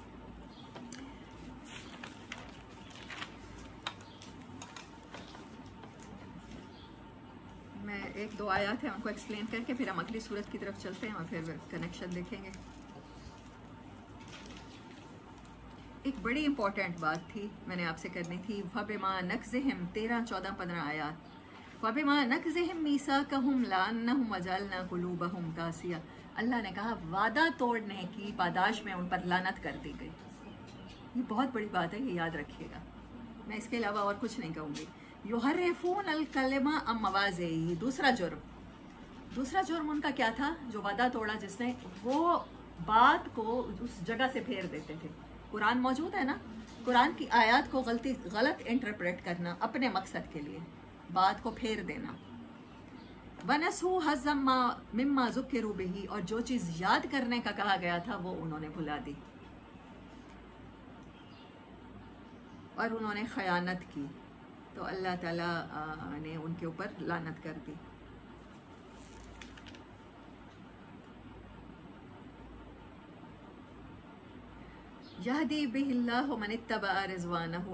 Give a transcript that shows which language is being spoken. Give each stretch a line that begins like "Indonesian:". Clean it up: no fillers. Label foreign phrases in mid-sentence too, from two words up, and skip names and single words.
Hindi: मैं 1-2 आयात हैं उनको एक्सप्लेन करके फिर हम अगली सूरत की तरफ चलते हैं और फिर कनेक्शन देखेंगे। एक बड़ी इंपॉर्टेंट बात थी मैंने आपसे करनी थी।
Arabic: فبما نقضهم 13، 14، 15 آيات. فبما نقضهم ميثاقهم لعناهم وجعلنا قلوبهم قاسية.
Hindi: अल्लाह ने कहा वादा तोड़ने की पादाश में उन पर लानत कर दी गई। ये बहुत बड़ी बात है, ये याद रखिएगा। मैं इसके अलावा और कुछ नहीं कहूँगी।
Arabic: يحرفون الكلم عن مواضعه.
Hindi: दूसरा जुर्म उनका क्या था? जो वादा तोड़ा जिसने, वो बात को उस जगह से फेर देते थे। कुरान मौजूद है ना, कुरान की आयत को गलत इंटरप्रेट करना अपने मकसद के लिए, बात को फेर देना।
Arabic: ونسوا حظا مما ذكروا به.
Hindi: और जो चीज़ याद करने का कहा गया था वो उन्होंने भुला दी और उन्होंने खयानत की, तो अल्लाह ताला ने उनके ऊपर लानत कर दी।
Arabic: يهدي به الله من اتبع رضوانه.